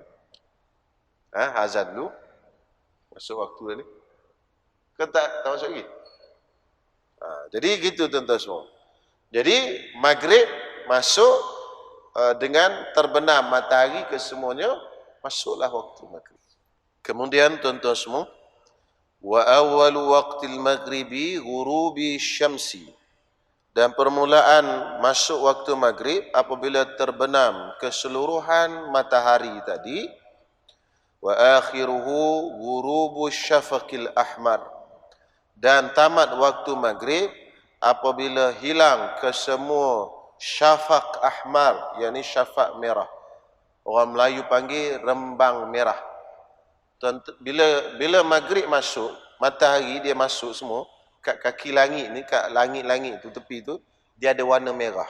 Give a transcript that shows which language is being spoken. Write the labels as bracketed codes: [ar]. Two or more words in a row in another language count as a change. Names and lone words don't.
[ms] Azan dulu. Masuk waktu ni. Ke tak masuk lagi? Jadi gitu tuan-tuan semua. Jadi maghrib masuk dengan terbenam matahari kesemuanya, masuklah waktu maghrib. Kemudian tuan-tuan semua, [ar] وأول وقت المغرب غروب الشمس. [ms] Dan permulaan masuk waktu maghrib apabila terbenam keseluruhan matahari tadi. [ar] وآخره غروب الشفق الأحمر. [ms] Dan tamat waktu maghrib apabila hilang kesemua [ar] شفق أحمر, [ms] yakni syafaq merah. Orang Melayu panggil rembang merah. Bila maghrib masuk, matahari dia masuk semua, kat kaki langit ni, kat langit-langit tu, tepi tu, dia ada warna merah.